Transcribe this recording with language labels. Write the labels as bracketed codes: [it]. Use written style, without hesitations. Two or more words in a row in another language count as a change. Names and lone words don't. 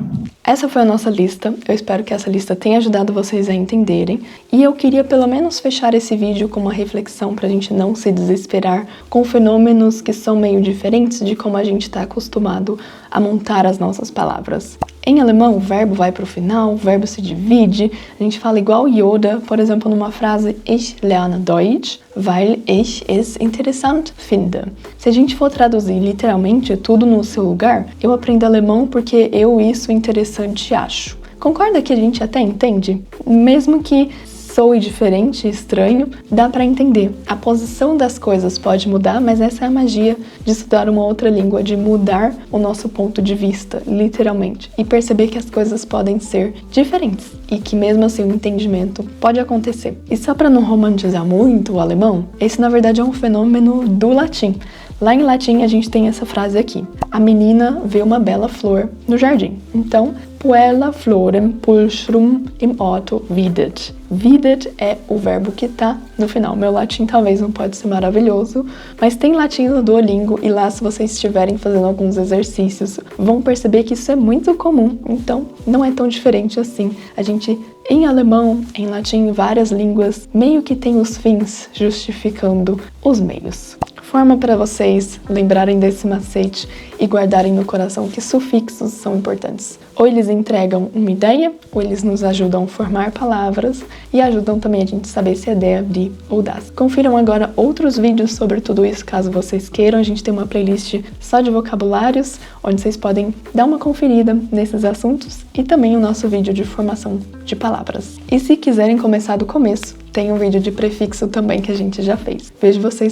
[pt] Essa foi a nossa lista, eu espero que essa lista tenha ajudado vocês a entenderem, e eu queria pelo menos fechar esse vídeo com uma reflexão para a gente não se desesperar com fenômenos que são meio diferentes de como a gente está acostumado a montar as nossas palavras. Em alemão, o verbo vai para o final, o verbo se divide, a gente fala igual Yoda, por exemplo, numa frase [de] Ich lerne Deutsch, weil ich es interessant finde. [pt] Se a gente for traduzir literalmente tudo no seu lugar, eu aprendo alemão porque eu isso interessante acho. Concorda que a gente até entende? Mesmo que soe diferente, estranho, dá para entender. A posição das coisas pode mudar, mas essa é a magia de estudar uma outra língua, de mudar o nosso ponto de vista, literalmente, e perceber que as coisas podem ser diferentes e que mesmo assim o entendimento pode acontecer. E só para não romantizar muito o alemão, esse na verdade é um fenômeno do latim. Lá em latim a gente tem essa frase aqui: a menina vê uma bela flor no jardim. Então, [la] puella florem pulchrum im Otto videt. [pt] Videt é o verbo que tá no final. Meu latim talvez não pode ser maravilhoso, mas tem latim no Duolingo e lá, se vocês estiverem fazendo alguns exercícios, vão perceber que isso é muito comum. Então, não é tão diferente assim. A gente, em alemão, em latim, em várias línguas, meio que tem os fins justificando os meios. Forma para vocês lembrarem desse macete e guardarem no coração que sufixos são importantes. Ou eles entregam uma ideia, ou eles nos ajudam a formar palavras e ajudam também a gente saber se é [de] der, die [pt] ou das. Confiram agora outros vídeos sobre tudo isso, caso vocês queiram. A gente tem uma playlist só de vocabulários, onde vocês podem dar uma conferida nesses assuntos e também o nosso vídeo de formação de palavras. E se quiserem começar do começo, tem um vídeo de prefixo também que a gente já fez.